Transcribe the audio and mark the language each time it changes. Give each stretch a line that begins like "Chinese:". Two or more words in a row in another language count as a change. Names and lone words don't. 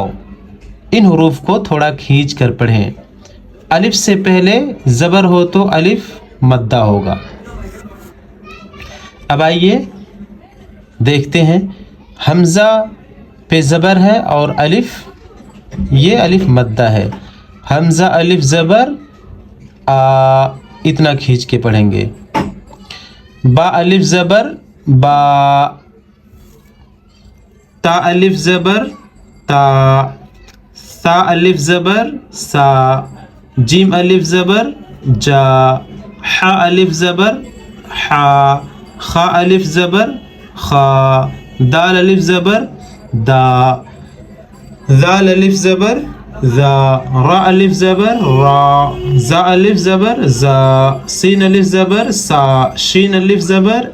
Urdu: ان حروف کو تھوڑا کھینچ کر پڑھیں. الف سے پہلے زبر ہو تو الف مدہ ہوگا. اب آئیے دیکھتے ہیں. حمزہ پہ زبر ہے اور الف، یہ الف مدہ ہے. حمزہ الف زبر آ، اتنا کھینچ کے پڑھیں گے. با الف زبر با، تا الف زبر تا، سا الف زبر سا، جیم الف زبر جا، ح الف زبر حا، خا الف زبر خا، دال الف زبر دا، ذال الف زبر ذا، را الف زبر را، زا الف زبر زا، سین الف زبر سا، شین الف زبر